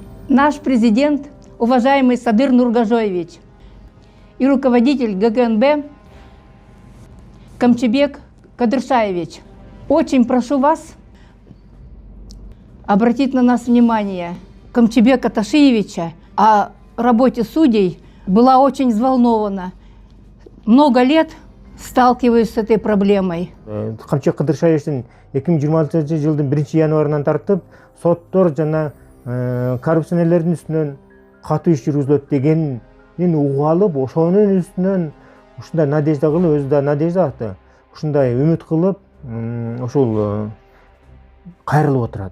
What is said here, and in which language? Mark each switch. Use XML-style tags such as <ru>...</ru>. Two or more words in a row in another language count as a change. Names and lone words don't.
<ru>Наш президент, уважаемый Садыр Нургажоевич, и руководитель ГКНБ Камчебек Кадыршаевич, очень прошу вас обратить на нас внимание. Камчебека Ташиевича о работе судей была очень взволнована. Много лет сталкиваюсь с этой проблемой.</ru> <ky>Камчебек Кадыршаевичтин 2026 жылдын 1 январынан тартып соттор жана коррупционерлердин үстүнөн катуу иш жүргүзүлөт дегенин угуп алып, ошонун үстүнөн ушундай надежда кылып, өзү да надежда атты. Ушундай үмүт кылып, ушул кайрылып отурат.</ky>